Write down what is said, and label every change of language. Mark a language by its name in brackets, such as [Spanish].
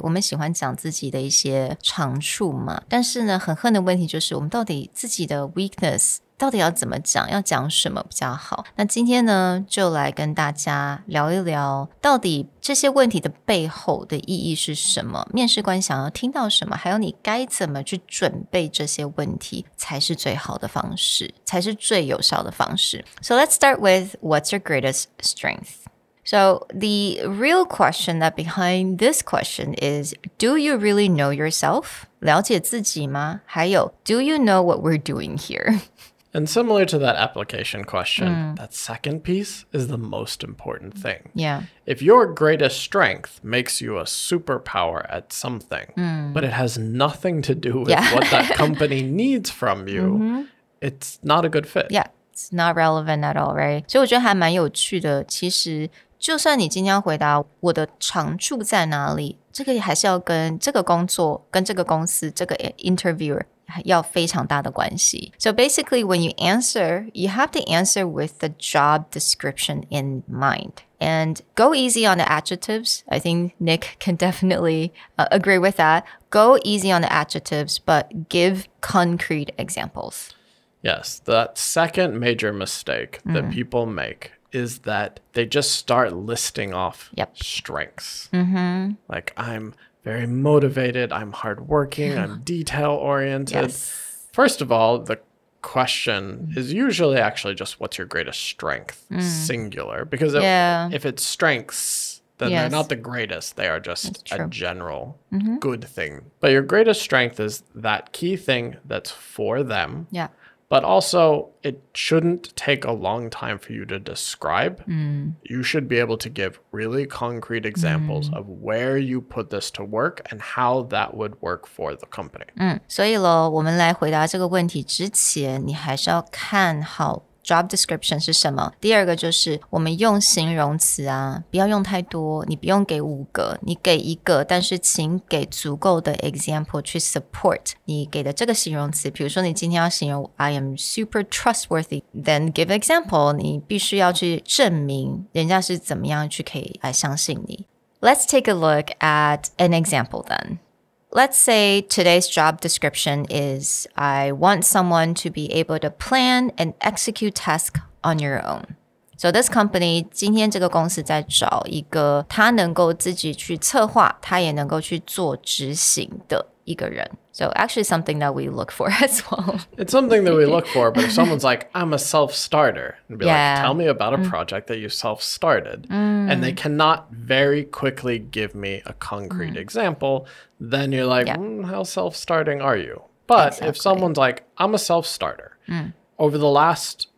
[Chinese] 我们喜欢讲自己的一些长处嘛。但是呢，很恨的问题就是我们到底自己的 weakness到底要怎么讲，要讲什么比较好。那今天呢，就来跟大家聊一聊到底这些问题的背后的意义是什么，面试官想要听到什么，还有你该怎么去准备这些问题才是最好的方式，才是最有效的方式。 [English] So let's start with what's your greatest strength? So the real question that behind this question is, do you really know yourself? [Chinese] 了解自己吗？还有 [English] do you know what we're doing here? And similar to that application question, that second piece is the most important thing. Yeah. If your greatest strength makes you a superpower at something, but it has nothing to do with what that company needs from you, it's not a good fit. Yeah, it's not relevant at all, right? [Chinese] 所以我觉得还蛮有趣的。其实就算你今天要回答我的长处在哪里，这个还是要跟这个工作、跟这个公司、这个 interviewer要非常大的关系。 [English] So basically, when you answer, you have to answer with the job description in mind. And go easy on the adjectives. I think Nick can definitely agree with that. Go easy on the adjectives, but give concrete examples. Yes, that second major mistake that people make is that they just start listing off strengths. Like, I'm very motivated, I'm hardworking, I'm detail-oriented. Yes. First of all, the question is usually actually just what's your greatest strength, singular. Because if it's strengths, then they're not the greatest. They are just a general good thing. But your greatest strength is that key thing that's for them. Yeah. But also, it shouldn't take a long time for you to describe. You should be able to give really concrete examples of where you put this to work and how that would work for the company. [Chinese] 所以咯，我们来回答这个问题之前，你还是要看好job description 是什么。第二个就是我们用形容词啊，不要用太多，你不用给5个，你给1个，但是请给足够的 example 去 support 你给的这个形容词。比如说你今天要形容 [English] I am super trustworthy, then give example. [Chinese] 你必须要去证明人家是怎么样去可以来相信你。 [English] Let's take a look at an example then.Let's say today's job description is I want someone to be able to plan and execute tasks on your own. So this company [Chinese] 今天这个公司在找一个他能够自己去策划，他也能够去做执行的一个人。 [English] So actually something that we look for as well. It's something that we look for, but if someone's like, I'm a self-starter, and be like, tell me about a project that you self-started, and they cannot very quickly give me a concrete example, then you're like, how self-starting are you? But if someone's like, I'm a self-starter, over the last